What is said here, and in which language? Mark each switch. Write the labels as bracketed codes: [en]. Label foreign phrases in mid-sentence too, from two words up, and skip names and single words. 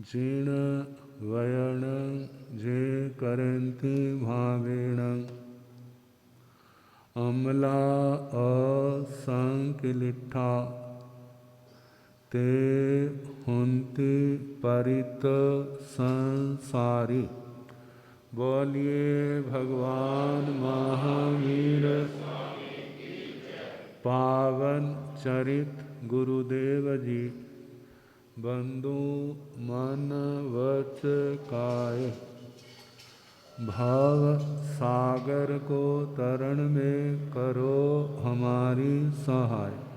[pra] जीर्ण वयण जे करंती भावेण अमला असंकिलिठा ते हुंति परित संसारी। [hi] बोलिए भगवान महावीर पावन चरित गुरुदेव जी। बंधु मन वच काये भव सागर को तरण में करो हमारी सहाय।